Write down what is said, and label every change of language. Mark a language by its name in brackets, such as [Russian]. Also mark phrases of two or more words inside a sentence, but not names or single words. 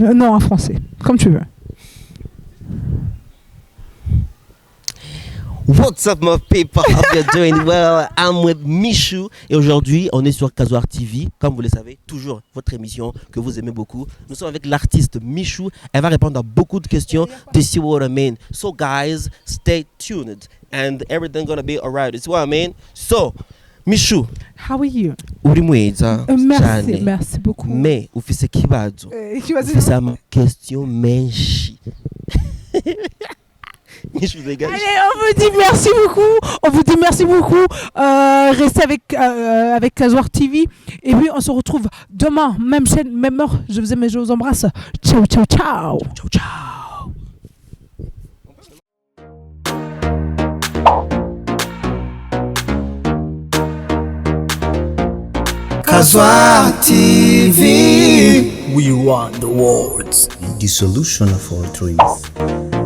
[French] Non, en français. Comme tu veux. [English] What's up my people? Hope you're doing well. I'm with [French] Michou et aujourd'hui on est sur Kazuar TV. Comme vous le savez, toujours votre émission que vous aimez beaucoup. Nous sommes avec l'artiste Michou. Elle va répondre à beaucoup de questions. [English] To see what I mean. So guys, stay tuned and everything gonna be alright. It's what I mean. So, Michou. How are you? [Rundi] Uri mwiza. [French] Merci beaucoup. [Rundi] Mais ufise kibazo. Ufise ama question menshi. [French] Allez, on vous dit merci beaucoup. Restez avec Kazuar TV. Et puis, on se retrouve demain, même chaîne, même heure. Je vous aime et je vous embrasse. Ciao. Kazuar TV. [English] We run the world. The solution of all dreams.